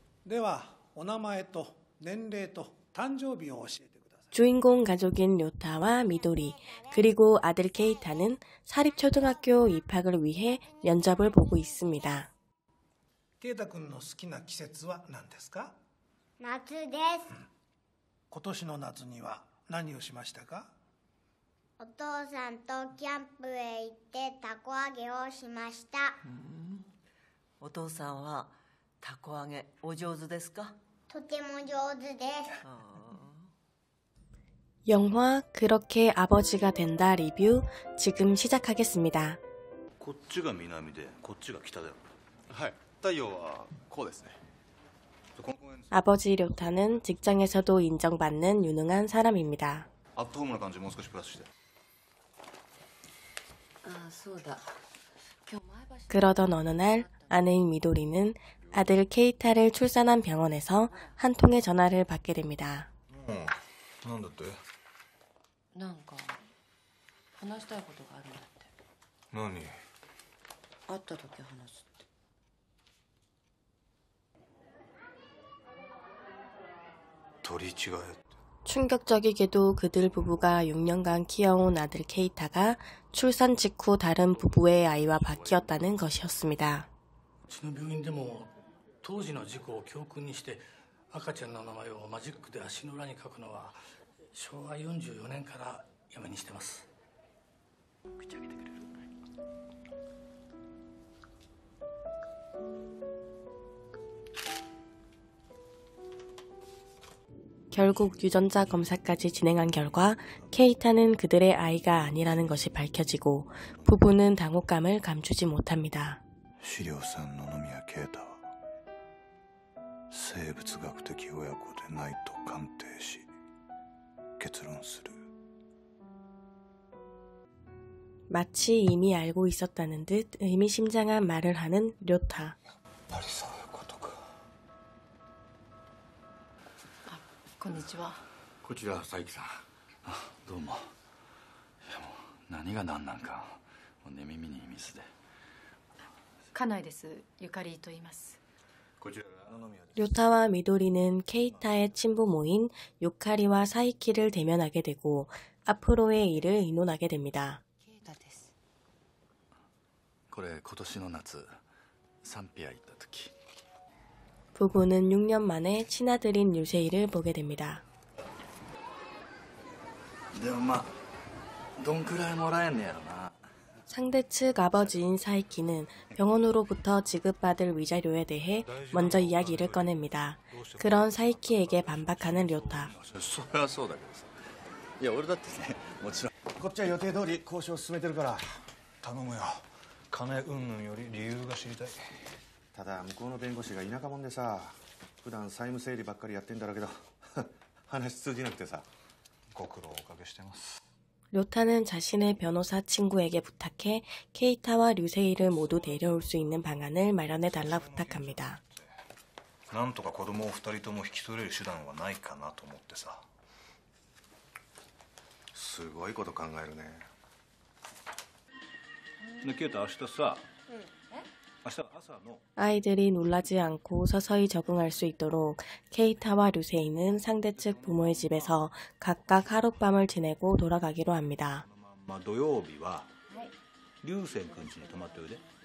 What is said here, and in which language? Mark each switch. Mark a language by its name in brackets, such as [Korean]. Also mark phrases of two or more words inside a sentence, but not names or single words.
[Japanese] ではお名前と年齢と誕生日を教えてください. [Korean] 주인공 가족인 료타와 미도리, 그리고 아들 케이타는 사립초등학교 입학을 위해 면접을 보고 있습니다. [Japanese] ケイタ君の好きな季節は何ですか? 夏です。今年の夏には何をしましたか? お父さんとキャンプへ行ってたこ揚げをしました。お父さんはたこ揚げお上手ですか? とても上手です。 [Korean] 영화 그렇게 아버지가 된다 리뷰 지금 시작하겠습니다. [Japanese] こっちが南でこっちが北だよ。はい、太陽はこうですね。 [Korean] 아버지 료타는 직장에서도 인정받는 유능한 사람입니다. [Japanese] アットホームな感じもう少しプラスして。 [Korean] 그러던 어느 날 아내인 미도리는 아들 케이타를 출산한 병원에서 한 통의 전화를 받게 됩니다. [Japanese] なんだって? なんか話したいことがあるんだって。何? 会った時話すって。取り違え。 [Korean] 충격적이게도 그들 부부가 6년간 키워온 아들 케이타가 출산 직후 다른 부부의 아이와 바뀌었다는 것이었습니다. [Japanese] うちの病院でも当時の事故を教訓にして赤ちゃんの名前をマジックで足の裏に書くのは昭和44年からやめにしてます。口開けてくれる? [Korean] 결국 유전자 검사까지 진행한 결과 케이타는 그들의 아이가 아니라는 것이 밝혀지고 부부는 당혹감을 감추지 못합니다. [Japanese] 資料さん野々宮啓太は生物学的親子でないと鑑定し結論する. [Korean] 마치 이미 알고 있었다는 듯 의미심장한 말을 하는 료타. [Japanese] こんにちは。こちら佐伯さん。どうも。いやもう何が何なんかもう寝耳にミスで。家内です。ゆかりと言います。 [Korean] 료타와 미도리는 케이타의 친부모인 유카리와 사이키를 대면하게 되고 앞으로의 일을 의논하게 됩니다. [Japanese] これ今年の夏サンピア行った時 [Korean] 부부는 6년 만에 친아들인 유세이를 보게 됩니다. [Japanese] でもまあどんくらいもらえんねやろな. [Korean] 상대 측 아버지인 사이키는 병원으로부터 지급받을 위자료에 대해 먼저 이야기를 꺼냅니다. 그런 사이키에게 반박하는 료타. [Japanese] そりゃそうだけどさ。いや俺だってねもちろんこっちは予定通り交渉を進めてるから頼むよ。金云々より理由が知りたい。ただ向こうの弁護士が田舎者でさ、普段債務整理ばっかりやってんだろうけど話通じなくてさ。ご苦労おかけしてます。 [Korean] 료타는 자신의 변호사 친구에게 부탁해 케이타와 류세이를 모두 데려올 수 있는 방안을 마련해달라 부탁합니다. [Japanese] なんとか子供を2人とも引き取れる手段はないかなと思ってさ。すごいこと考えるね。ね、ケイタ明日さ。 [Korean] 아이들이 놀라지 않고 서서히 적응할 수 있도록 케이타와 류세이는 상대 측 부모의 집에서 각각 하룻밤을 지내고 돌아가기로 합니다. [Japanese] 土曜日は流星君家に泊まっておいで。